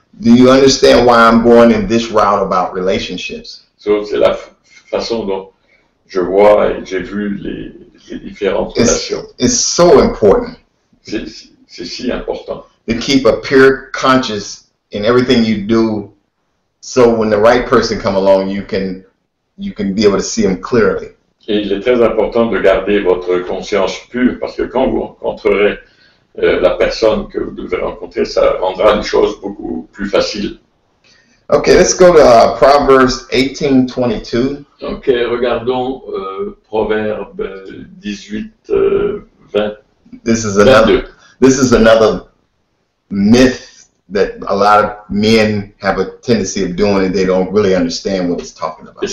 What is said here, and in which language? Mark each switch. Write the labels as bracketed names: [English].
[English] Do you understand why I'm going in this route about relationships? [French] So, c'est la façon dont je vois et j'ai vu les différentes relations. [English] It's so important [French] C'est si important [English] to keep a pure conscience in everything you do, so when the right person come along, you can be able to see them clearly. [French] Et il est très important de garder votre conscience pure parce que quand vous rencontrerez la personne que vous devez rencontrer, ça rendra les choses beaucoup plus faciles. [English] Okay, let's go to Proverbs 18:22. [French] Donc, regardons Proverbe 18, 20. [English] This is another myth that a lot of men have a tendency of doing, and they don't really understand what it's talking about.